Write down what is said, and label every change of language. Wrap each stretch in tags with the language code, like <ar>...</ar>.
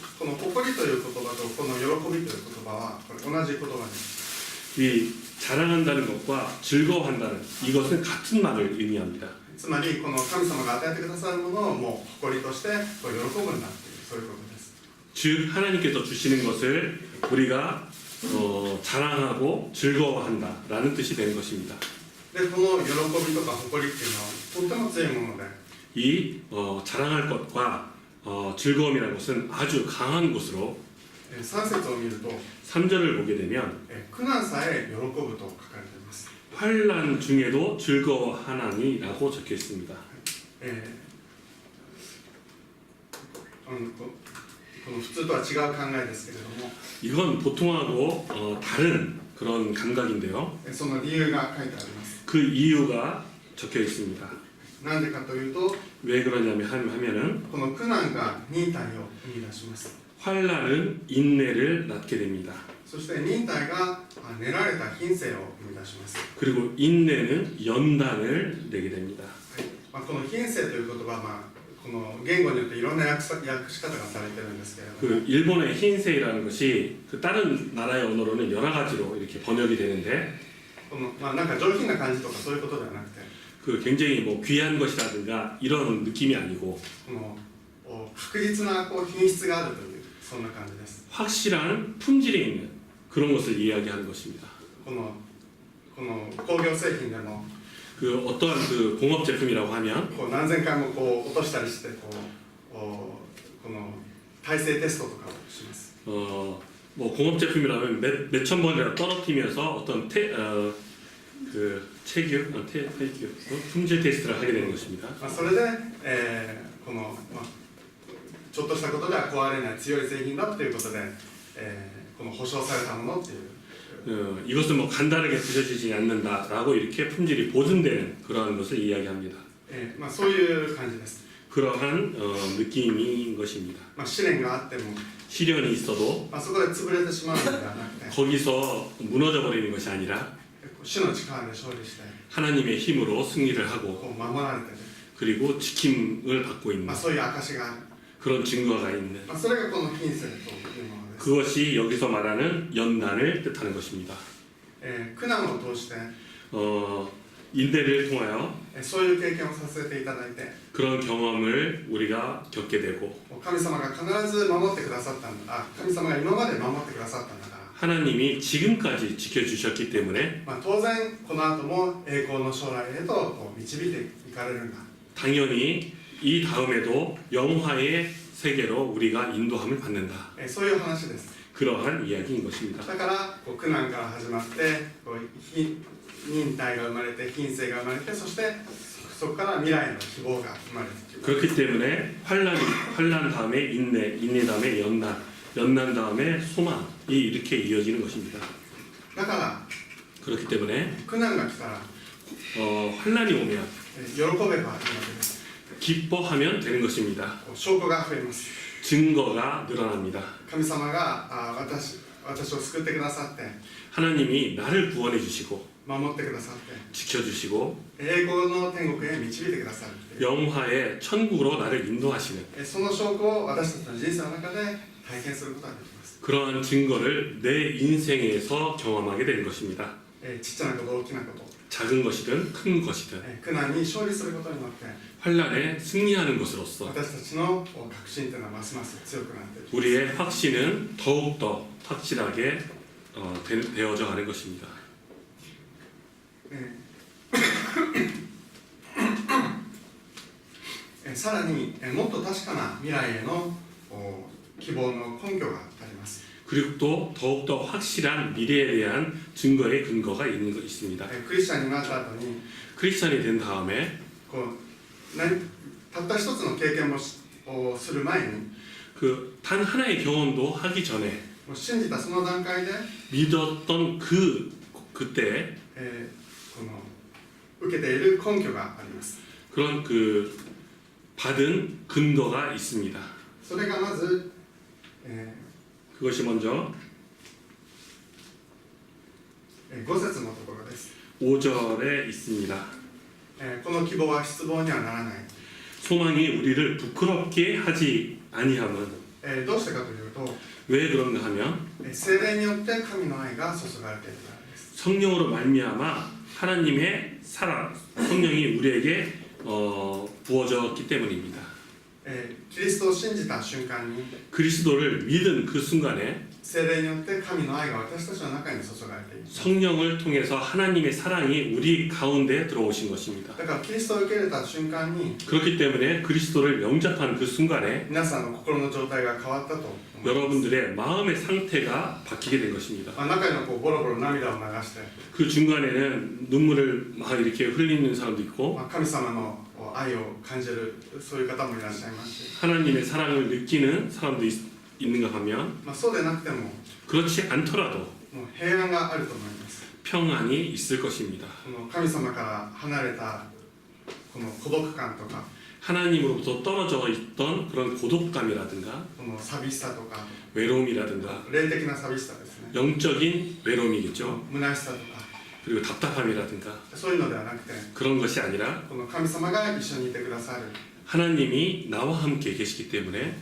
<ja>この誇りという言葉とこの喜びという言葉はこれ同じ言葉です。</ja> <ko>이 자랑한다는 것과 즐거워한다는 이것은 같은 말을 의미합니다.</ko> <ja>つまりこの神様が与えてくださるものをもう誇りとして喜ぶんだというそういうことです。</ja> <ko>즉 하나님께서 주시는 것을 우리가 자랑하고 즐거워한다라는 뜻이 되는 것입니다.</ko> <ja>でこの喜びとか誇りっていうのはとっても強いもので</ja> <ko>이 자랑할 것과 즐거움이라는 것은 아주 강한 것으로</ko> <ja>3節を見ると</ja> <ko>3절을 보게 되면</ko> <ja>苦難さえ喜ぶと書かれています。</ja> <ko>환난 중에도 즐거워하나니라고 적혀 있습니다.</ko> <ja>この普通とは違う考えですけれども</ja> <ko>이건 보통하고 다른 그런 감각인데요.</ko> <ja>その理由が書いてあります。</ja> <ko>그 이유가 적혀 있습니다.</ko> <ja>なんでかというと</ja> <ko>왜 그러냐면은</ko> <ja>この苦難が忍耐を生み出します。</ja> <ko>환난은 인내를 낳게 됩니다.</ko> <ja>そして忍耐が練られた品性を生み出します。</ja> <ko>그리고 인내는 연단을 내게 됩니다.</ko> <ja>この品性という言葉は、この言語によっていろんな訳し方がされてるんですけれども</ja> <ko>그 일본의 흰세이라는 것이 그 다른 나라의 언어로는 여러 가지로 이렇게 번역이 되는데</ko> <ja>このなんか上品な感じとかそういうことではなくて</ja> <ko>그 굉장히 뭐 귀한 것이라든가 이런 느낌이 아니고</ko> <ja>この確実な品質があるというそんな感じです。</ja> <ko>확실한 품질이 있는 그런 것을 이야기하는 것입니다.</ko> <ja>この工業製品でも</ja> <ko>그 어떠한 그 공업 제품이라고 하면</ko> <ja>何千回も落としたりしてこの耐性テストとかをします。</ja> <ko>뭐 공업 제품이라면 몇천 번이라도 떨어뜨리면서 어떤 그 체격, 품질 테스트를 하게 되는 것입니다.</ko> <ja>それで、この、ちょっとしたことでは壊れない強い製品だということで、この保証されたものっていう</ja> <ko>이것은 뭐 간단하게 부서지지 않는다라고 이렇게 품질이 보증되는 그러한 것을 이야기합니다.</ko> <ja>そういう感じです。</ja> <ko>그러한 느낌인 것입니다.</ko> <ja>試練があっても、</ja> <ko>시련이 있어도</ko> <ja>そこで潰れてしまうのではなくて、</ja> <ko>거기서 무너져 버리는 것이 아니라</ko> <ja>主の力で勝利して、</ja> <ko>하나님의 힘으로 승리를 하고</ko> <ja>こう守られてる、</ja> <ko>그리고 지킴을 받고 있는</ko> <ja>そういう証がある。</ja> <ko>그런 증거가 있는</ko> <ja>それがこの品性というものです。</ja> <ko>그것이 여기서 말하는 연난을 뜻하는 것입니다.</ko> <ja>苦難を通して、</ja> <ko>인내를 통하여</ko> <ja>そういう経験をさせていただいて、</ja> <ko>그런 경험을 우리가 겪게 되고</ko> <ja>神様が必ず守ってくださったんだ、神様が今まで守ってくださったんだから、</ja> <ko>하나님이 지금까지 지켜주셨기 때문에</ko> <ja>当然この後も栄光の将来へとこう導いていかれるんだ。</ja> <ko>당연히 이 다음에도 영화의 세계로 우리가 인도함을 받는다.</ko> <ja>そういう話です。</ja> <ko>그러한 이야기인 것입니다.</ko> <ja>だからこう苦難から始まってこう忍耐が生まれて品性が生まれて、そしてそこから未来の希望が生まれてくる。</ja> <ko>그렇기 때문에 환란 다음에 인내 다음에 연난 다음에 소망이 이렇게 이어지는 것입니다.</ko> <ja>だから</ja> <ko>그렇기 때문에</ko> <ja>苦難が来たら</ja> <ko>환란이 오면</ko> <ja>喜べばいいわけです。</ja> <ko>기뻐하면 되는 것입니다.</ko> <ja>こう証拠が増えます。</ja> <ko>증거가 늘어납니다.</ko> <ja>神様が私を救ってくださって、</ja> <ko>하나님이 나를 구원해 주시고</ko> <ja>守ってくださって、</ja> <ko>지켜주시고</ko> <ja>栄光の天国へ導いてくださるっていう、</ja> <ko>영화의 천국으로 나를 인도하시는</ko> <ja>その証拠を私たちの人生の中で体験することができます。</ja> <ko>그러한 증거를 내 인생에서 경험하게 되는 것입니다.</ko> <ja>ちっちゃなこと大きなこと、</ja> <ko>작은 것이든 큰 것이든</ko> <ja>苦難に勝利することによって</ja> <ko>환란에 승리하는 것으로서</ko> <ja>私たちの確信というのはますます強くなっていきます。</ja> <ko>우리의 확신은 더욱더 확실하게 되어져 가는 것입니다.</ko> <ja>さらにもっと確かな未来への希望の根拠があります。</ja> <ko>그리고 또 더욱더 확실한 미래에 대한 증거의 근거가 있는 것 있습니다.</ko> <ja>クリスチャンになった後に</ja> <ko>크리스찬이 된 다음에</ko> <ja>たった一つの経験をする前に、</ja> <ko>그 단 하나의 경험도 하기 전에</ko> <ja>信じたその段階で、</ja> <ko>믿었던 그때</ko> <ja>この受けている根拠があります。</ja> <ko>그런 그 받은 근거가 있습니다.</ko> <ja>それがまず、</ja> <ko>그것이 먼저</ko> <ja>5節のところです。</ja> <ko>5절에 있습니다.</ko> <ja>この希望は失望にはならない。</ja> <ko>소망이 우리를 부끄럽게 하지 아니함은</ko> <ja>どうしてかというと、</ja> <ko>왜 그런가 하면</ko> <ja>聖霊によって神の愛が注がれているからです。</ja> <ko>성령으로 말미암아 하나님의 사랑, 성령이 우리에게 부어졌기 때문입니다.</ko> <ja>キリストを信じた瞬間に、</ja> <ko>그리스도를 믿은 그 순간에</ko> <ja>聖霊によって神の愛が私たちの中に注がれている。</ja> <ko>성령을 통해서 하나님의 사랑이 우리 가운데 들어오신 것입니다.</ko> <ja>だからキリストを受け入れた瞬間に、</ja> <ko>그렇기 때문에 그리스도를 영접한 그 순간에</ko> <ja>皆さんの心の状態が変わったと思います。</ja> <ko>여러분들의 마음의 상태가 바뀌게 된 것입니다.</ko> <ja>中にはボロボロ涙を流して、</ja> <ko>그 중간에는 눈물을 막 이렇게 흘리는 사람도 있고</ko> <ja>神様の愛を感じるそういう方もいらっしゃいますし、</ja> <ko>하나님의 사랑을 느끼는 사람도 있는가 하면</ko> <ja>そうでなくても</ja> <ko>그렇지 않더라도</ko> <ja>もう平安があると思います。</ja> <ko>평안이 있을 것입니다.</ko> <ja>この神様から離れたこの孤独感とか、</ja> <ko>하나님으로부터 떨어져 있던 그런 고독감이라든가</ko> <ja>この寂しさとか、</ja> <ko>외로움이라든가</ko> <ja>霊的な寂しさですね、</ja> <ko>영적인 외로움이겠죠.</ko> <ja>虚しさとか、</ja> <ko>그리고 답답함이라든가</ko> <ja>そういうのではなくて、</ja> <ko>그런 것이 아니라</ko> <ja>この神様が一緒にいてくださる</ja> <ko>하나님이 나와 함께 계시기 때문에</ko>